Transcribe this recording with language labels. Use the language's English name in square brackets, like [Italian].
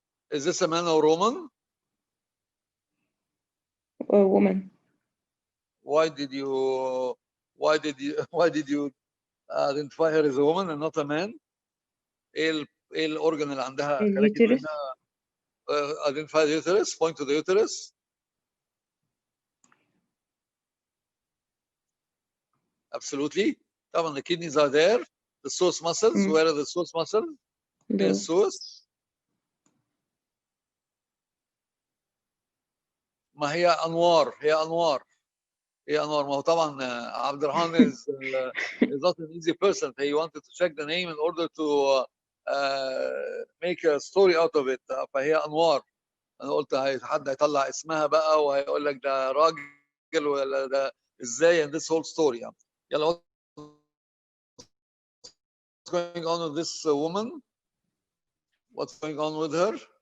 [English] Is this a man or woman? Or woman. Why did you identify her as a woman and not a man? [Arabic] ايه الاورجن اللي عندها خلاكي تقولي انها [English] identify the uterus? Point to the uterus. Absolutely. طبعا the kidneys are there. The source muscles. Where are the source muscles? The source. [Arabic] ما هي انوار. ما هو طبعا [English] عبد الرحمن is not an easy person. He wanted to check the name in order to make a story out of it. [Arabic] فهي انوار. انا قلت حد هيطلع اسمها بقى وهيقول لك ده راجل ولا ده ازاي, [English] and this whole story. يلا what's going on with this woman? What's going on with her?